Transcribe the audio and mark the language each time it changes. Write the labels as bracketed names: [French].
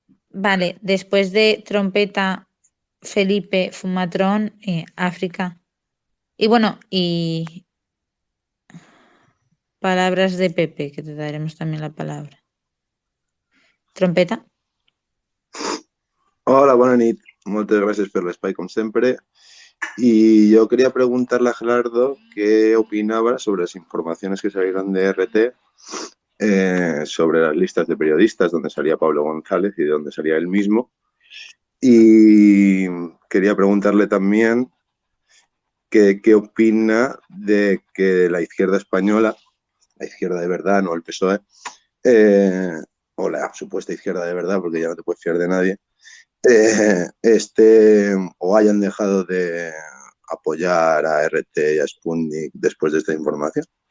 [Spanish] Vale, después de Trompeta, Felipe, Fumatrón, África. Y bueno, y palabras de Pepe, que te daremos también la palabra. Trompeta. [Catalan] Hola, bona nit. Moltes gràcies per l'espai, com sempre. [Spanish] Y yo quería preguntarle a Gerardo qué opinaba sobre las informaciones que salieron de RT sobre las listas de periodistas, donde salía Pablo González y de donde salía él mismo. Y quería preguntarle también qué opina de que la izquierda española, la izquierda de verdad, no el PSOE, o la supuesta izquierda de verdad, porque ya no te puedes fiar de nadie, o hayan dejado de apoyar a RT y a Sputnik después de esta información.